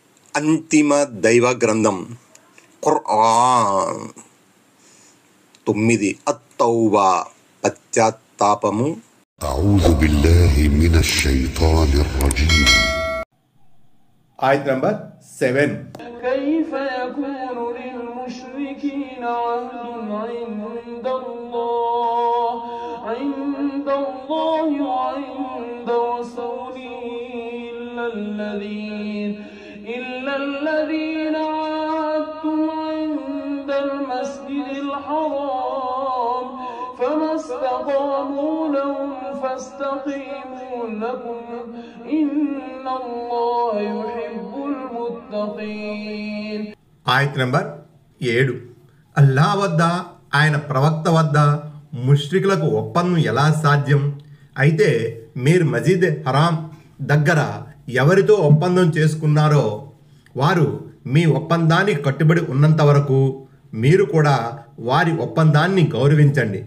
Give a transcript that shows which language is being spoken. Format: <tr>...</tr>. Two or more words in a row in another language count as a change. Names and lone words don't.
<te>అంతిమ దైవ గ్రంథం ఖురాన్. 9 అత్తౌబా పశ్చాత్తాపము.</te> <ar>أعوذ بالله من الشيطان الرجيم.</ar> <te>ఆయత్ నంబర్ 7.</te> <ar>كيف يكون للمشركين عهد عند الله وعند رسوله إلا الذين عاهدتم عند المسجد الحرام فما استقاموا لهم فاستقيموا لهم إن الله يحب المتقين.</ar> <te>ఆయత్ నంబర్ 7. అల్లా వద్ద ఆయన ప్రవక్త వద్ద ముష్రికులకు ఒప్పందం ఎలా సాధ్యం? అయితే మీరు మజీద్ హరాం దగ్గర ఎవరితో ఒప్పందం చేసుకున్నారో వారు మీ ఒప్పందానికి కట్టుబడి ఉన్నంత వరకు మీరు కూడా వారి ఒప్పందాన్ని గౌరవించండి.</te>